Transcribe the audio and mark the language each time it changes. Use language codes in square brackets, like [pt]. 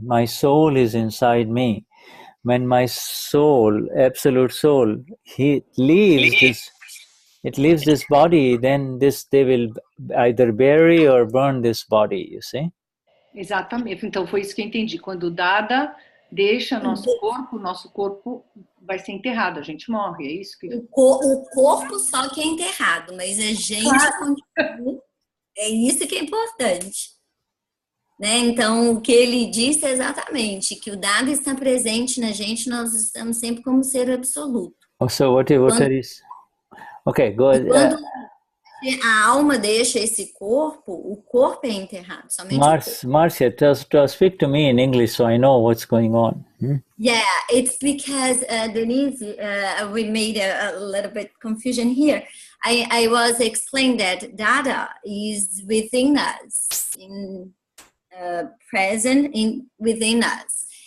[en] My soul is inside me. When my soul, absolute soul, it leaves this body, then they will either bury or burn this body, you see. [pt] Exatamente. Então foi isso que eu entendi. Quando o Dada deixa nosso corpo vai ser enterrado, a gente morre, é isso que... O corpo só que é enterrado, mas a gente continua. É isso que é importante. Né? Então, o que ele disse é exatamente que o Dada está presente na gente, nós estamos sempre como ser absoluto. [en] So what is... Okay, go ahead. [pt] Quando a alma deixa esse corpo, o corpo é enterrado. Somente [en] Marcia, speak to me in English so I know what's going on. Yeah, it's because Denise, we made a little bit confusion here. I was explaining that Dada is within us, present within us.